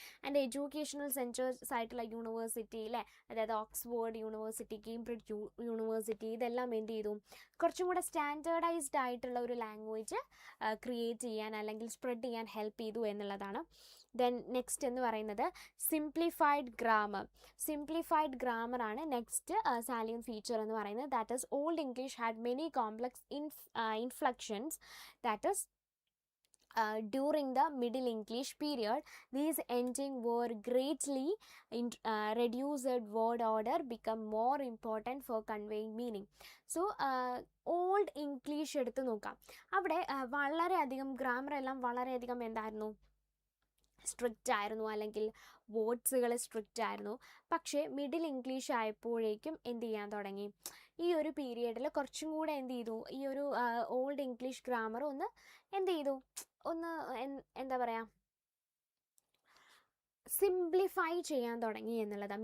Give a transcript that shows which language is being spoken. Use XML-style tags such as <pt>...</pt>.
<ml>And educational centres ആയിട്ടുള്ള university അല്ലേ, അതായത് ഓക്സ്ഫോർഡ് യൂണിവേഴ്സിറ്റി, കേംബ്രിഡ്ജ് യൂണിവേഴ്സിറ്റി, ഇതെല്ലാം എന്ത് ചെയ്തു, കുറച്ചും കൂടെ സ്റ്റാൻഡേർഡൈസ്ഡ് ആയിട്ടുള്ള ഒരു ലാംഗ്വേജ് ക്രിയേറ്റ് ചെയ്യാൻ അല്ലെങ്കിൽ സ്പ്രെഡ് ചെയ്യാൻ ഹെൽപ്പ് ചെയ്തു എന്നുള്ളതാണ്.</ml> <en>then next</en> <ml>എന്ന് പറയുന്നത്</ml> <en>Simplified grammar. Simplified grammar ആണ് next salient feature</en> <ml>എന്ന് പറയുന്നത്.</ml> <en>That is old English had many complex inflections. That is during the Middle English period, these endings were greatly reduced. Word order become more important for conveying meaning.</en> <ml>So old English എടുത്ത് നോക്കാം, അവിടെ വളരെയധികം grammar എല്ലാം വളരെയധികം എന്തായിരുന്നു, strict ആയിരുന്നു, അല്ലെങ്കിൽ വേർഡ്സുകൾ strict ആയിരുന്നു. പക്ഷേ മിഡിൽ ഇംഗ്ലീഷ് ആയപ്പോഴേക്കും എന്ത് ചെയ്യാൻ തുടങ്ങി, ഈ ഒരു പീരിയഡിൽ കുറച്ചും കൂടെ എന്ത് ചെയ്തു, ഈ ഒരു ഓൾഡ് ഇംഗ്ലീഷ് ഗ്രാമർ ഒന്ന് എന്ത് ചെയ്തു, ഒന്ന് എന്താ പറയുക, സിംപ്ലിഫൈ ചെയ്യാൻ തുടങ്ങി എന്നുള്ളതാണ്.</ml>